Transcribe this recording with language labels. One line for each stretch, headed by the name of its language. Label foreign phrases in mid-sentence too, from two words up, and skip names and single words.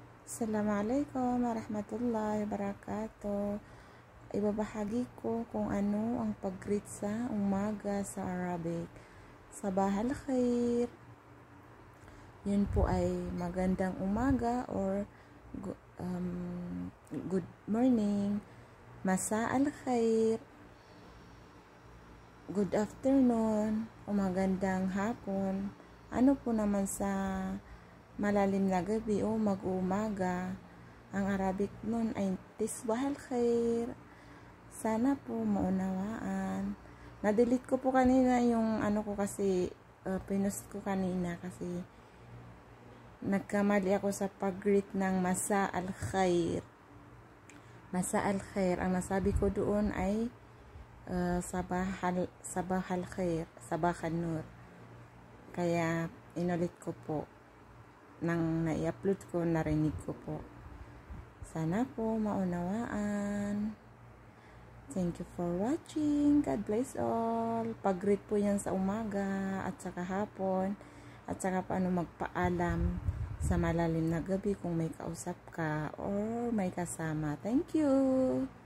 Arabic: السلام عليكم ورحمة الله وبركاته.
Filipino: Ibabahagi ko kung ano ang pag-greet sa umaga sa Arabic.
Arabic: صباح الخير.
Filipino: Yun po ay magandang umaga or
English: good morning.
Arabic: مساء الخير.
English: Good afternoon
Filipino: o magandang hapon. Ano po naman sa malalim na gabi o mag-umaga. Ang Arabic nun ay
Arabic: تصبح الخير.
Filipino: Sana po maunawaan. Na-delete ko po kanina yung ano ko kasi pinost ko kanina kasi nagkamali ako sa pag-greet ng
Arabic: مساء الخير. مساء الخير.
Filipino: Ang nasabi ko doon ay
Arabic: صباح الخير، صباح النور.
Filipino: Kaya inulit ko po. Nang nai-upload ko, narinig ko po. Sana po maunawaan.
English: Thank you for watching. God bless all.
Filipino: Pag-greet po yan sa umaga at saka hapon at saka paano magpaalam sa malalim na gabi kung may kausap ka or may kasama.
English: Thank you.